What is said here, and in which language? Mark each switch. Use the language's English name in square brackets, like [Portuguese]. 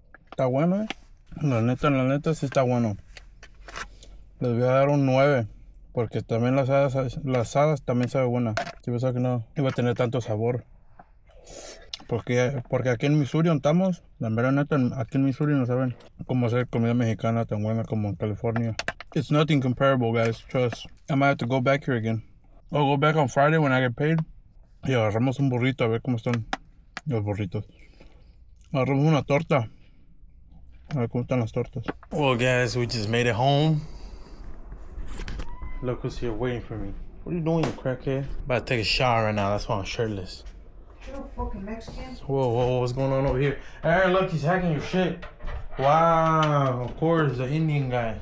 [Spanish] Está bueno, La neta, sí está bueno. Les voy a dar un 9. Porque también las hadas también sabe buena. Yo pensaba que no iba a tener tanto sabor. Porque aquí en Missouri donde estamos, la mera neta, aquí en Missouri no saben cómo hacer comida mexicana tan buena como en California. [English] It's nothing comparable, guys. Trust. I might have to go back here again. I'll go back on Friday when I get paid. [Spanish] Y agarramos un burrito a ver cómo están los burritos. Agarramos una torta. A ver cómo están las tortas. [English] Well, guys, we just made it home. Look who's here waiting for me. What are you doing, you crackhead? About to take a shower right now. That's why I'm shirtless. Shut up, fucking Mexicans. Whoa, what's going on over here? Aaron, look, he's hacking your shit. Wow, of course, the Indian guy.